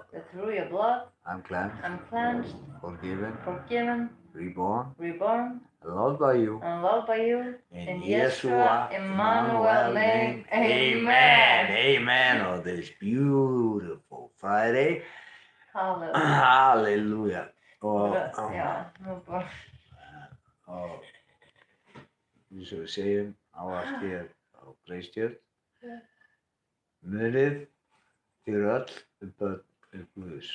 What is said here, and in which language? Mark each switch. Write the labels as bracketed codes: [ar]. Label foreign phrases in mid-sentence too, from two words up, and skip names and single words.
[en] that through your blood I'm cleansed, I'm cleansed, forgiven, forgiven, reborn, reborn, and loved by you. and loved by you. In Yeshua, Emmanuel name, amen. Amen. On this beautiful Friday. Hallelujah. Hallelujah. Og [is] Já, nú bara. eins og við segjum ávallt hér á Breiðstjörn, munið þið öll börn Guðs.